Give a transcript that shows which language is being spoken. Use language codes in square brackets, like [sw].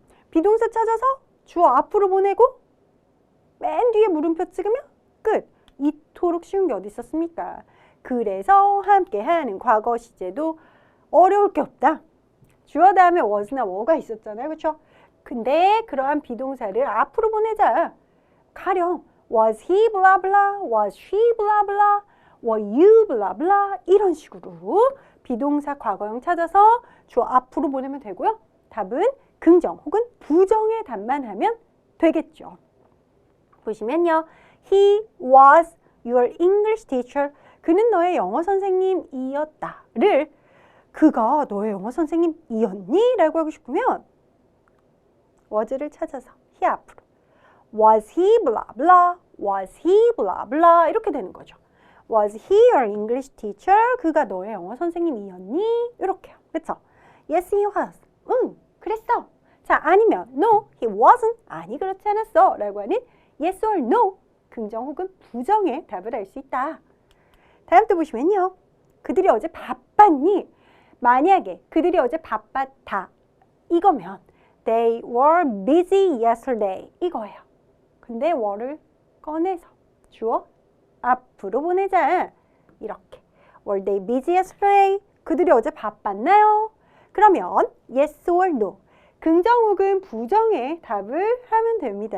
[ko] 비동사 찾아서 주어 앞으로 보내고 맨 뒤에 물음표 찍으면 끝. 이토록 쉬운 게 어디 있었습니까? 그래서 함께하는 과거 시제도 어려울 게 없다. 주어 다음에 was나 were가 있었잖아요. 그렇죠? 근데 그러한 비동사를 앞으로 보내자. 가령 [en] was he blah blah, was she blah blah, were you blah blah [ko] 이런 식으로 비동사 과거형 찾아서 주어 앞으로 보내면 되고요. 답은 긍정 혹은 부정의 답만 하면 되겠죠. 보시면요. [en] He was your English teacher. [ko] 그는 너의 영어 선생님이었다를 그가 너의 영어 선생님이었니? 라고 하고 싶으면 was를 찾아서 he 앞으로 [en] was he blah blah, [ko] was he blah blah 이렇게 되는 거죠. [en] Was he your English teacher? [ko] 그가 너의 영어 선생님이었니? 이렇게요. 그렇죠? [en] Yes, he was. [ko] 응, 그랬어. 자, 아니면 [en] No, he wasn't. [ko] 아니, 그렇지 않았어. 라고 하는 Yes or No, 긍정 혹은 부정의 답을 할 수 있다. 다음 또 보시면요. 그들이 어제 바빴니? 만약에 그들이 어제 바빴다. [en] 이거면 They were busy yesterday. [ko] 이거예요. 근데 were를 꺼내서 주어 앞으로 보내자. 이렇게. [en] Were they busy yesterday? [ko] 그들이 어제 바빴나요? [en] 그러면 yes or no. [ko] 긍정 혹은 부정의 답을 하면 됩니다.